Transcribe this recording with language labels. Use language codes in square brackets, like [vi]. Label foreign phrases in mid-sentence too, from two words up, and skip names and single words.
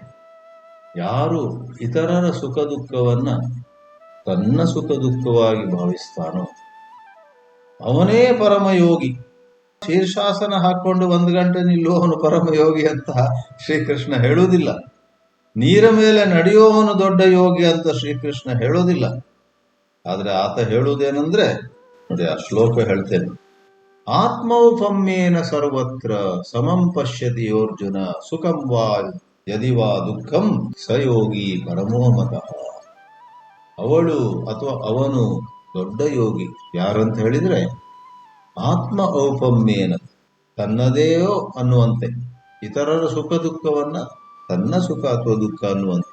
[kn] ಯಾರು ಇತರರ ಸುಖ ದುಃಖವನ್ನ ತನ್ನ ಸುಖ ದುಃಖವಾಗಿ ಭಾವಿಸ್ತಾನೋ ಅವನೇ ಪರಮಯೋಗಿ. ಶೀರ್ಷಾಸನ ಹಾಕೊಂಡು 1 ಗಂಟೆ ನಿಲ್ಲುವವನು ಪರಮಯೋಗಿ ಅಂತ ಶ್ರೀಕೃಷ್ಣ ಹೇಳುವುದಿಲ್ಲ. ನೀರ ಮೇಲೆ ನಡೆಯುವವನು ದೊಡ್ಡ ಯೋಗಿ ಅಂತ ಶ್ರೀಕೃಷ್ಣ ಹೇಳೋದಿಲ್ಲ. ಆದ್ರೆ ಆತ ಹೇಳುವುದೇನೆಂದ್ರೆ, ಅದೇ ಆ ಶ್ಲೋಕ ಹೇಳ್ತೇನೆ, [sa] ಆತ್ಮೌಪಮ್ಯೇನ ಸರ್ವತ್ರ ಸಮಂ ಪಶ್ಯತಿ ಯೋರ್ಜುನ ಸುಖಂ ವಾ ಯದಿ ವಾ ದುಃಖಂ ಸಯೋಗಿ ಪರಮೋಮತಃ. [kn] ಅವಳು ಅಥವಾ ಅವನು ದೊಡ್ಡ ಯೋಗಿ. ಯಾರಂತ ಹೇಳಿದ್ರೆ, [sa] ಆತ್ಮ ಔಪಮ್ಯೇನ, [kn] ತನ್ನದೇಯೋ ಅನ್ನುವಂತೆ, ಇತರರ ಸುಖ ದುಃಖವನ್ನ ತನ್ನ ಸುಖ ಅಥವಾ ದುಃಖ ಅನ್ನುವಂತೆ.